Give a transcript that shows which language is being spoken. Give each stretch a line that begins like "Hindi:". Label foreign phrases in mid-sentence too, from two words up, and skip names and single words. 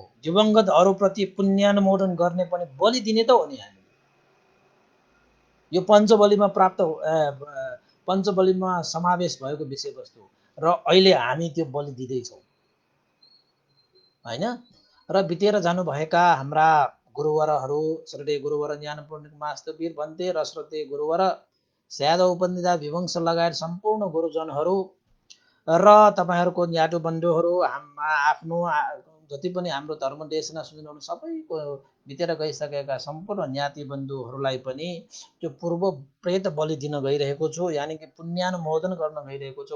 Nepali: दिवंगतहरूप्रति पुण्यानुमोदन गर्ने पनि बलि दिने त हो नि हामी। यो पञ्चबलीमा पञ्चबलीमा समावेश भएको विषयवस्तु र अहिले हामी त्यो बलि दिँदैछौँ हैन। र बितेर जानुभएका हाम्रा गुरुवरहरू, श्रद्धेय गुरुवर ज्ञानपूर्ण मास्तवीर भन्ते र श्रद्धेय गुरुवर स्यादव उपनिधा विवंश लगायत सम्पूर्ण गुरुजनहरू र तपाईहरुको न्याटो बन्धुहरू, आफ्नो जति पनि हाम्रो धर्म देशना सुन्नुहुने सबैको बितेर गइसकेका सम्पूर्ण ज्ञाति बन्धुहरूलाई पनि त्यो पूर्व प्रेत बलि दिन गइरहेको छु, यानि कि पुण्यानुमोदन गर्न गइरहेको छु।